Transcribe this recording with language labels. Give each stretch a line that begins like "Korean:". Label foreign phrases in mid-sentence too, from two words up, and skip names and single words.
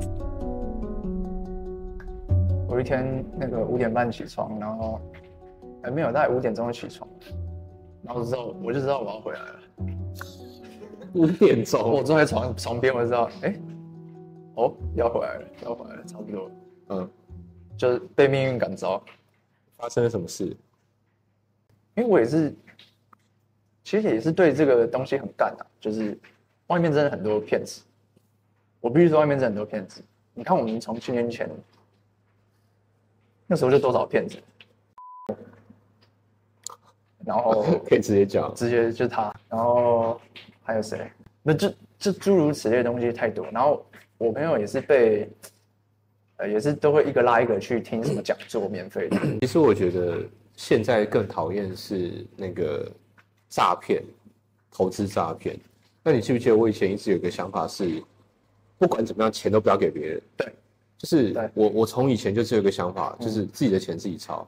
Chinese: 我一天那個5點半起床，然後沒有，大概5點鐘就起床，然後我就知道我要回來了。 5點鐘，我坐在床邊，我就知道，要回來了，差不多了。就是被命運感召。發生了什麼事？因為我也是，其實也是對這個東西很幹啊，就是外面真的很多騙子。我必須說，外面真的很多騙子。你看，我們從7年前那時候就多少騙子。然後可以直接講，直接就是他，然後還有誰？那就諸如此類的東西太多。然後我朋友也是被，也是都會一個拉一個去聽什麼講座，免費的。其實我覺得現在更討厭是那個詐騙，投資詐騙。那你記不記得我以前一直有一個想法是，不管怎麼樣，錢都不要給別人。對，就是我從以前就只有一個想法，就是自己的錢自己操。